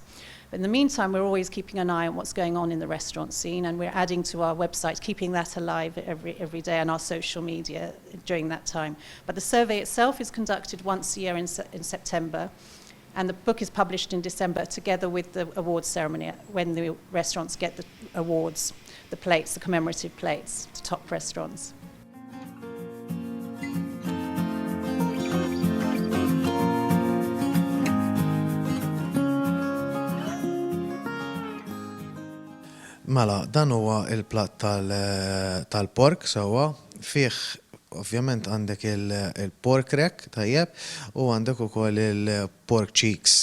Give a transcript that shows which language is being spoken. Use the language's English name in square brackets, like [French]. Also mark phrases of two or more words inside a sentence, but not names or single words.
[English] But in the meantime, we're always keeping an eye on what's going on in the restaurant scene, and we're adding to our website, keeping that alive every day, and our social media during that time. But the survey itself is conducted once a year in September, and the book is published in December together with the awards ceremony when the restaurants get the awards, the plates, the commemorative plates, to top restaurants. [Maltese] Mela, dan huwa il-platt tal-pork sewwa, fih ovvjament għandek il- [English] pork rack [Maltese] tajjeb u għandek ukoll il- [English] pork cheeks.